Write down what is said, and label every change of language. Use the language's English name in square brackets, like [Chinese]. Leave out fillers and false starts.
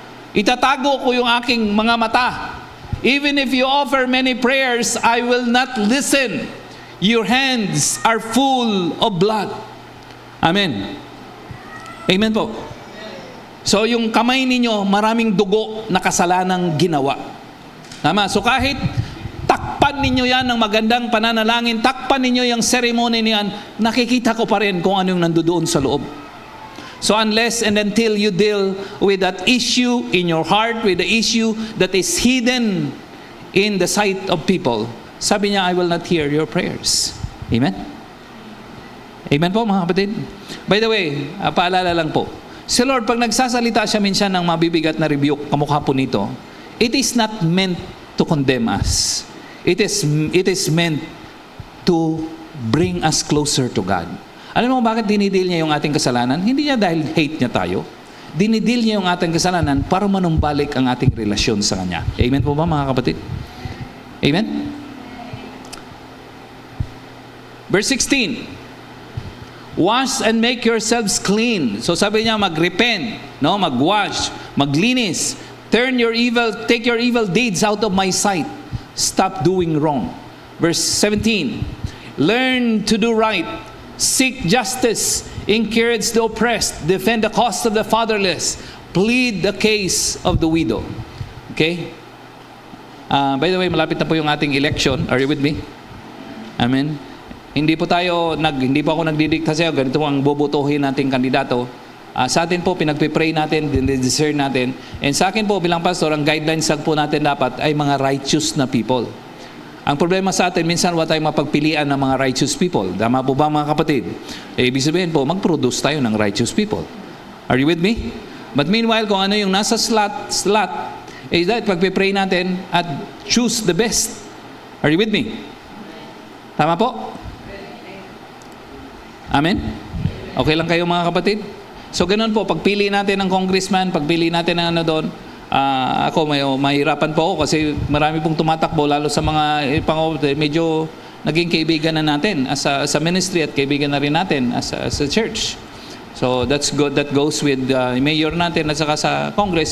[Filipino] Itatago ko yung aking mga mata. [English] Even if you offer many prayers, I will not listen. Your hands are full of blood. [Filipino] Amen. Amen po. So yung kamay ninyo, maraming dugo na kasalanang ginawa. Tama? So kahit takpan ninyo yan ng magandang pananalangin, takpan ninyo yung ceremony niyan, nakikita ko pa rin kung ano yung nandoon sa loob. [English] So unless and until you deal with that issue in your heart, with the issue that is hidden in the sight of people, [Filipino] sabi niya, [English] I will not hear your prayers. [Filipino] Amen? Amen po mga kapatid? [English] By the way, [Filipino] paalala lang po, si Lord, pag nagsasalita siya minsan ng mabibigat na rebuke, kamukha po nito, [English] it is not meant to condemn us. It is meant to bring us closer to God. [Filipino] Alam mo bakit dinidil niya yung ating kasalanan? Hindi niya dahil hate niya tayo. Dinidil niya yung ating kasalanan para manumbalik ang ating relasyon sa Kanya. Amen po ba mga kapatid? Amen? [English] Verse 16. Wash and make yourselves clean. [Filipino] So sabi niya, mag-repent, no? Mag-wash, maglinis. [English] Take your evil deeds out of my sight. Stop doing wrong. Verse 17. Learn to do right. Seek justice. Encourage the oppressed. Defend the cause of the fatherless. Plead the case of the widow. Okay? [Filipino] By the way, malapit na po yung ating election. [English] Are you with me? Amen. [Filipino] Hindi po ako nagdidikta sa iyo, ganito ang bobotohin nating kandidato. Sa atin po, pinagpipray natin, dinidiscern natin. And sa akin po, bilang pastor, ang guidelines po natin dapat ay mga righteous na people. Ang problema sa atin, minsan wala tayong mapagpilian ng mga righteous people. Tama po ba mga kapatid? Ibig sabihin po, mag-produce tayo ng righteous people. [English] Are you with me? But meanwhile, [Filipino] kung ano yung nasa slot, [English] is that [Filipino] pagpipray natin at [English] choose the best. Are you with me? [Filipino] Tama po? Amen? Okay lang kayo mga kapatid? So ganun po, pagpili natin ng congressman, pagpili natin ng ano doon, ako mahirapan po ako kasi marami pong tumatakbo, lalo sa mga medyo naging kaibigan na natin as a ministry at kaibigan na rin natin as a church. [English] So that's good, that goes with mayor [Filipino] natin at saka sa [English] Congress.